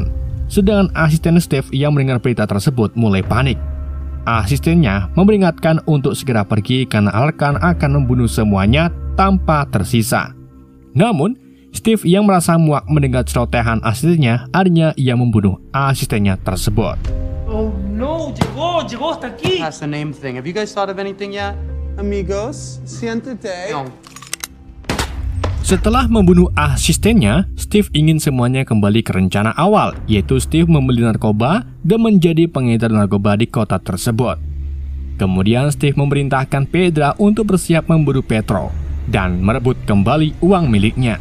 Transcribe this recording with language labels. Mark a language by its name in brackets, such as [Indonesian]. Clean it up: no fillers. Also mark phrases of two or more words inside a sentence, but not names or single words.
[Indonesian] Sedangkan asisten Steve yang mendengar berita tersebut mulai panik. Asistennya memperingatkan untuk segera pergi karena Alekran akan membunuh semuanya tanpa tersisa. Namun, Steve yang merasa muak mendengar celotehan asistennya, akhirnya ia membunuh asistennya tersebut. [Spanish] Oh no, llegó hasta aquí. [English] That's the name thing. Have you guys thought of anything yet? [Spanish] amigos. Siéntate. No. [Indonesian] Setelah membunuh asistennya, Steve ingin semuanya kembali ke rencana awal, yaitu Steve membeli narkoba dan menjadi pengedar narkoba di kota tersebut. Kemudian Steve memerintahkan Pedra untuk bersiap memburu Petro dan merebut kembali uang miliknya.